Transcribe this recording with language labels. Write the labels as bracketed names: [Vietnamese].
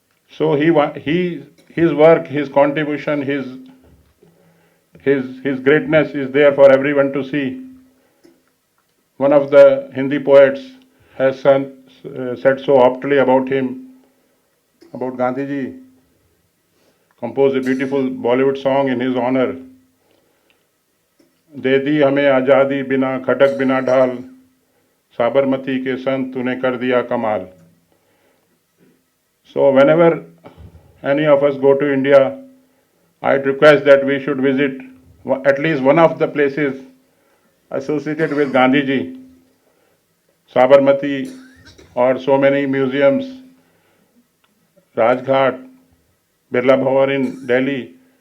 [English] So his work, his contribution, his greatness is there for everyone to see. One of the Hindi poets has said so aptly about him, about Gandhiji, composed a beautiful Bollywood song in his honor. [Hindi] दे दी हमें आज़ादी बिना खटक बिना ढाल, साबरमती के संत तूने कर दिया कमाल. [English] So whenever any of us go to India, I'd request that we should visit at least one of the places associated with Gandhiji, Sabarmati, or so many museums, Rajghat, Birla Bhavan in Delhi.